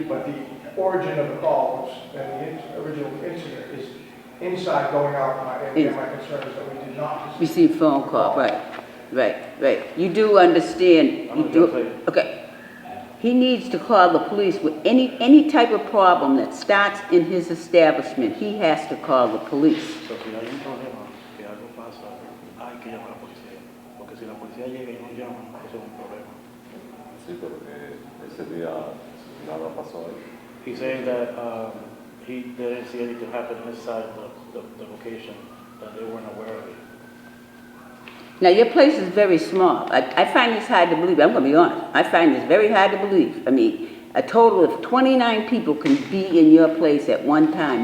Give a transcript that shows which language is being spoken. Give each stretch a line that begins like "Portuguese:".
English: But the origin of the call was, and the original incident is inside going out, and my concern is that we did not Receive phone call, right. You do understand, you do, okay. He needs to call the police with any type of problem that starts in his establishment. He has to call the police.
Spanish: So, si hay un problema, que algo pasa, hay que llamar a la policía. Porque si la policía llega y no llama, eso es un problema. Sí, pero ese día nada pasó ahí.
English: He's saying that he didn't see anything happen inside the location, that they weren't aware of it. Now, your place is very small. I find this hard to believe. I'm going to be honest. I find this very hard to believe. I mean, a total of 29 people can be in your place at one time.